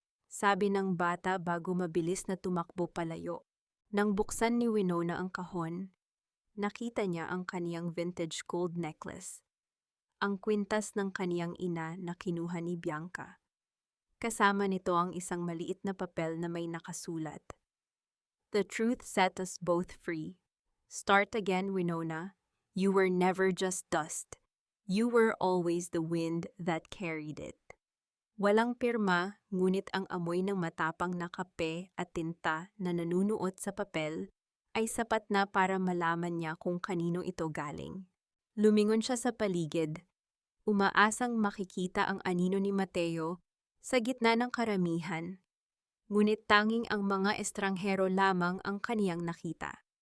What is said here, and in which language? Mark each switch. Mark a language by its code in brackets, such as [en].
[tl] Sabi ng bata bago mabilis na tumakbo palayo. Nang buksan ni Winona ang kahon, nakita niya ang kaniyang [en] vintage gold necklace. [tl] Ang kwintas ng kaniyang ina na kinuha ni Bianca. Kasama nito ang isang maliit na papel na may nakasulat. [en] The truth set us both free. Start again, Winona. You were never just dust. You were always the wind that carried it. [tl] Walang pirma, ngunit ang amoy ng matapang na kape at tinta na nanunuot sa papel ay sapat na para malaman niya kung kanino ito galing. Lumingon siya sa paligid, umaasang makikita ang anino ni Mateo sa gitna ng karamihan, ngunit tanging ang mga estranghero lamang ang kaniyang nakita.